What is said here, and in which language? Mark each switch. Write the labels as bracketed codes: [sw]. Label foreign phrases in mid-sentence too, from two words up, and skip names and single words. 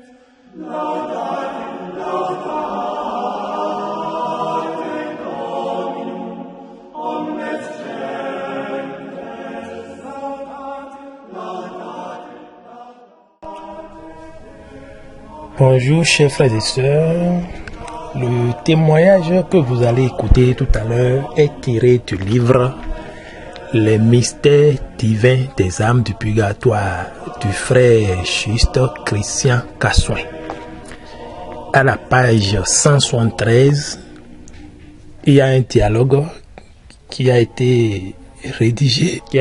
[la] Laudate, laudate Dominum, omnes gentes. Laudate, laudate, laudate. [fr] Bonjour chers frères et sœurs. Le témoignage que vous allez écouter tout à l'heure est tiré du livre Les mystères divins des âmes du purgatoire du frère Juste Christian Cassoin. À la page 173, il y a un dialogue qui a été rédigé.